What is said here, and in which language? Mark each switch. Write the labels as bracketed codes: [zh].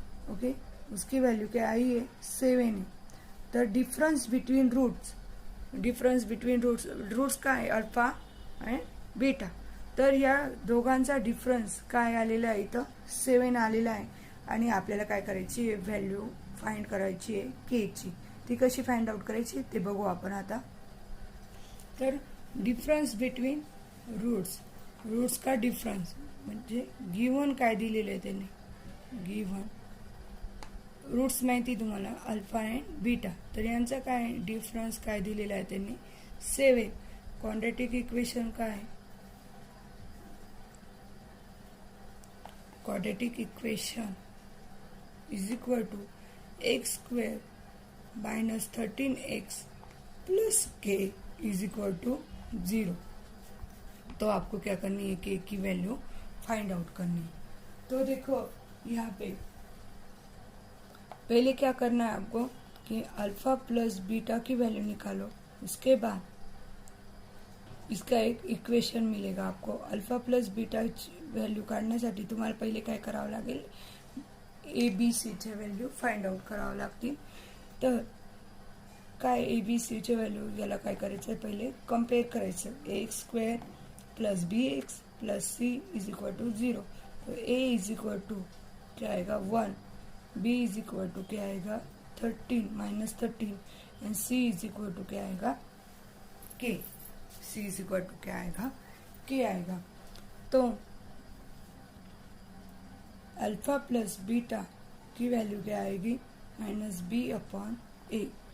[hi] Okay, उसकी value क्या आई है 7 है. [mr] तर डिफरन्स बिटवीन रूट्स काय आहे अल्फा अँड बीटा. तर या दोघांचा डिफरन्स काय आलेला आहे इथं 7 आलेला आहे, आणि आपल्याला काय करायची व्हॅल्यू फाइंड करायची आहे केची. ती कशी फाइंड आउट करायची ते बघू आपण आता. तर डिफरन्स बिटवीन रूट्स का डिफरन्स म्हणजे गिव्हन काय दिलेलं आहे त्यांनी, गिव्हन रूट्स माहिती तुम्हाला अल्फा अँड बीटा. तर यांचा काय डिफरन्स काय दिलेला आहे त्यांनी 7. [en] Quadratic equation काय, quadratic equation is equal to x square minus 13x plus k is equal to 0. [hi] तो आपको क्या करनी है, के की वैल्यू फाइंड आउट करनी है. तो देखो यहाँ पे पहले क्या करना है आपको कि अल्फा प्लस बीटा की वैल्यू निकालो. उसके बाद इसका एक इक्वेशन मिलेगा आपको. [mr] अल्फा प्लस बीटा व्हॅल्यू काढण्यासाठी तुम्हाला पहिले काय करावं लागेल, ABCचे व्हॅल्यू फाइंड आउट करावं लागतील. तर काय ABCचे व्हॅल्यू याला काय करायचं आहे, पहिले कम्पेअर करायचं. [en] X square plus BX plus C is equal to 0. [hi] तो A इज इक्वल टू क्या आएगा 1, B इज इक्वल टू क्या आएगा 13 minus 13 and C is equal to क्या आएगा K. C is equal to क्या आएगा K आएगा. तो अल्फा प्लस बीटा की वैल्यू क्या आएगी माइनस B अपॉन A.